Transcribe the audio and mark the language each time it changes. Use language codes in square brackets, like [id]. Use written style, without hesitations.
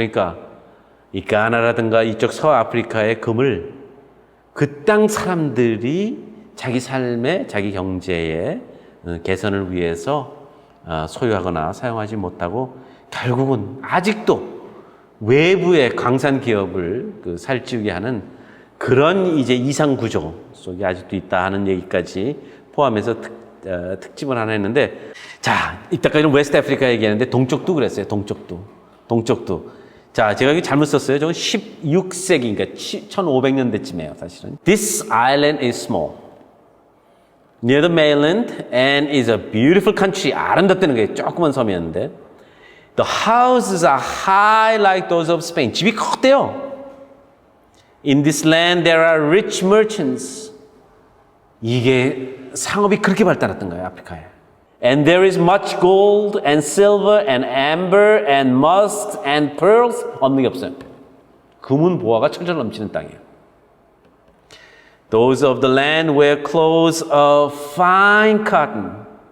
[ko] 그러니까 이 가나라든가 이쪽 서아프리카의 금을 그 땅 사람들이 자기 삶의 자기 경제의 개선을 위해서 소유하거나 사용하지 못하고 결국은 아직도 외부의 광산 기업을 살찌우게 하는 그런 이제 이상 구조 속에 아직도 있다 하는 얘기까지 포함해서 특집을 하나 했는데 자, 이때까지는 웨스트 아프리카 얘기했는데 동쪽도 그랬어요. 동쪽도. 자, 제가 여기 잘못 썼어요. 저건 16세기, 그러니까 1500년대쯤이에요, 사실은. [en] This island is small. Near the mainland and is a beautiful country. [ko] 아름답다는 게 조그만 섬이었는데 [en] The houses are high like those of Spain. [ko] 집이 컸대요. [en] In this land there are rich merchants. [ko] 이게 상업이 그렇게 발달했던 거예요, 아프리카에. [en] And there is much gold and silver and amber and musk and pearls. [ko] 없는 게 없어요. 금은 보화가 철철 넘치는 땅이에요. [en] Those of the land wear clothes of fine cotton.